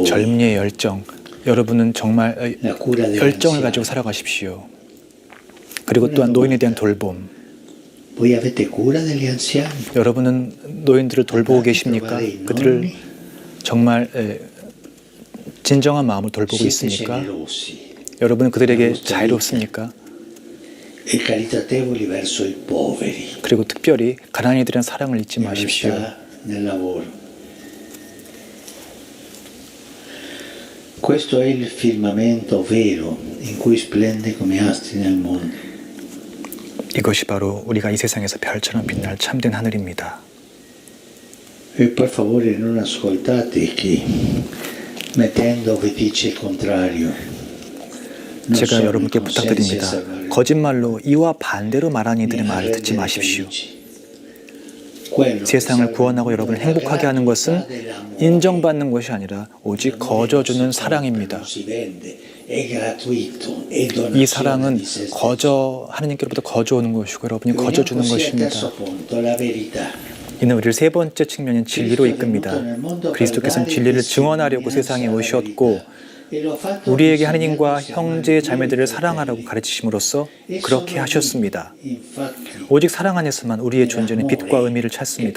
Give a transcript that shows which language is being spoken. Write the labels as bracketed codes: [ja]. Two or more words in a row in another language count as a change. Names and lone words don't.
[ko] 젊은이의 열정, 여러분은 정말 [it] la cura degli [ko] 열정을 가지고 [it] anziani, [ko] 살아가십시오. 그리고 또한 노인에 대한 돌봄. [it] voi avete cura degli anziani, [ko] 여러분은 노인들을 돌보고 계십니까? 그들을 정말 진정한 마음을 돌보고 [it] siete [ko] 있습니까? [it] generosi [ko] 여러분은 그들에게 자유롭습니까? [it] e caritatevoli verso i poveri, [ko] 그리고 특별히 가난한 이들의 사랑을 잊지 마십시오. [it] onestà nel lavoro. Questo è il firmamento vero in cui splende come astri nel mondo. [ko] 이것이 바로 우리가 이 세상에서 별처럼 빛날 참된 하늘입니다. [it] E per favore non ascoltate chi, mettendo vi dice il contrario. Non [ko] 제가 [it] sono i [ko] 여러분께 [it] consensi a [ko] 부탁드립니다. [it] salvare. [ko] 거짓말로 이와 반대로 말하는 이들의 [it] Mi [ko] 말을 듣지 [it] arrendere [ko] 마십시오. [it] felici. Quello che [ko] 세상을 [it] salva [ko] 구원하고 [it] il [ko] 여러분을 [it] mondo è [ko] 행복하게 하는 [it] la [ko] 것은 [it] grazia dell'amore. [ko] 인정받는 것이 아니라 오직 거저주는 사랑입니다. [it] Non si vende, è gratuito, è [ko] 이 [it] donazione [ko] 사랑은 [it] di se stesso. [ko] 하느님께로부터 거저오는 것이고 여러분이 [it] Veniamo [ko] 거저주는 [it] così al [ko] 것입니다. [it] terzo punto, la verità. [ko] 이는 우리를 세 번째 측면인 진리로 이끕니다. 그리스도께서는 진리를 증언하려고 세상에 오셨고 우리에게 하느님과 형제 자매들을 사랑하라고 가르치심으로써 그렇게 하셨습니다. 오직 사랑 안에서만 우리의 존재는 빛과 의미를 찾습니다.